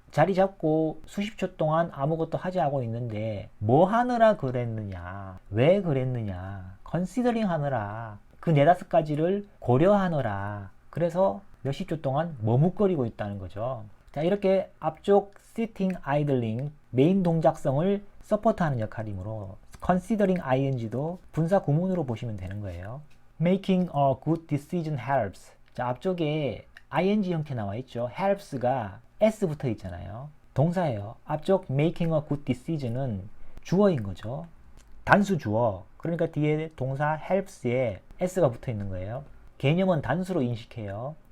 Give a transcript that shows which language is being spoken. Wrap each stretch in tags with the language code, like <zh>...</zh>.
<ko>자리 잡고 수십 초 동안 아무것도 하지 않고 있는데 뭐 하느라 그랬느냐, 왜 그랬느냐, considering 하느라, 그 4-5가지를 고려하느라, 그래서 몇십 초 동안 머뭇거리고 있다는 거죠. 자, 이렇게 앞쪽 sitting, idling, 메인 동작성을 서포트하는 역할이므로 considering ing도 분사 구문으로 보시면 되는 거예요.</ko> <en>Making a good decision helps.</en> <ko>자, 앞쪽에 ing 형태 나와 있죠. helps가 s 붙어 있잖아요. 동사예요. 앞쪽</ko> <en>making a good decision</en> <ko>은 주어인 거죠. 단수 주어. 그러니까 뒤에 동사 helps에 s가 붙어 있는 거예요. 개념은 단수로 인식해요.</ko>